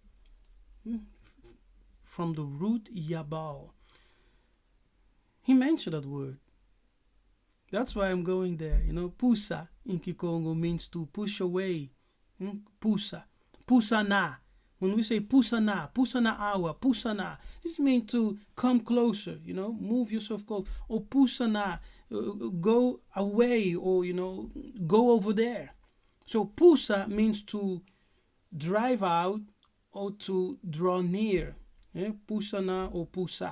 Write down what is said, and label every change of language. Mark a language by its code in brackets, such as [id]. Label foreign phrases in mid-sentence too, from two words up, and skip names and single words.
[en] From the root Yabal. He mentioned that word. That's why I'm going there. Pusa in Kikongo means to push away. [kg] Pusa. Pusana [en] When we say [kg] pusana, pusana awa, pusana, [en] this means to come closer, move yourself close. Or pusana, go away, or, go over there. So pusa means to drive out or to draw near. Pusana or pusa.